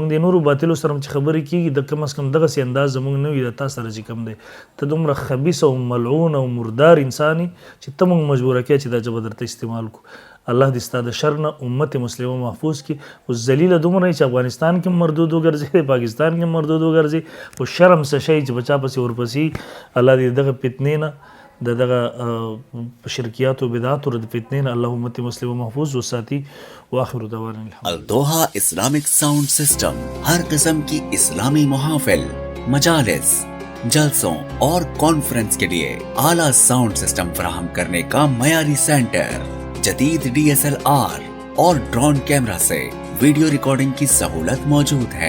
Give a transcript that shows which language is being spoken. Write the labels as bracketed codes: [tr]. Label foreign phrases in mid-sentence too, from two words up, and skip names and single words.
[ps] د نورو باطلو سره هم چې خبرې کېږي د کم از کم دغسې انداز زموږ نه وي د تا سره چې کم دی ته دومره خبیث او ملعون او مردار انسان چې ته موږ مجبوره کړې چې دا ژبه درته استعمال کو الله دې ستا د شر نه امت مسلمه محفوظ کړي اوس ذلیله دومره چې افغانستان کې مردود وګرځي پاکستان کې مردود وګرځي خو شرم څه شی چې په چا پسې ورپسې الله دې دغه فتنې نه دغه شرکیات و بدعات و فتنې نه الله امت مسلمه محفوظ وساتي [ar] واخر دعوانا [ur] الدوحہ اسلامک ساؤنड سسٹم ہر قسم کی اسلامی محافل مجالس جلسوں اور کانفرنس کے لیے اعلیٰ ساؤنڈ سسٹم فراہم کرنے کا معیاری سینٹر جدید DSLR اور ڈرون کیمرہ سے ویڈیو ریکارڈنگ کی سہولت موجود ہے.